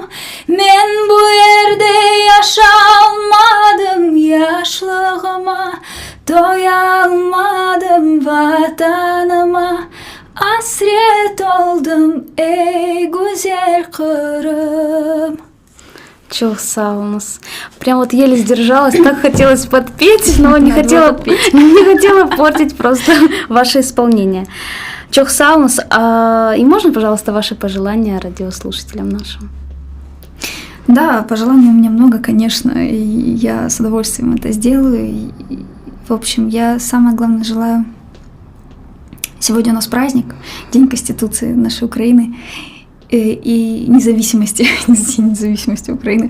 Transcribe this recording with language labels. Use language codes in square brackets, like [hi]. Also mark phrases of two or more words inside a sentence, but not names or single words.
[crh] Men bu yerde yaşamadım, yaşlığıma doyalmadım, vatanıma hasret oldum ey güzel Kırım. Çok sağ olunuz. [ru] Прям вот еле сдержалась, так хотелось подпеть, но не Надо хотела, подпеть. не хотела портить просто ваше исполнение. [crh] Çok sağ olunuz. [ru] И можно, пожалуйста, ваши пожелания радиослушателям нашим? Да, пожеланий у меня много, конечно, и я с удовольствием это сделаю. И, в общем, я самое главное желаю... Сегодня у нас праздник, День Конституции нашей Украины и независимости, День независимости Украины.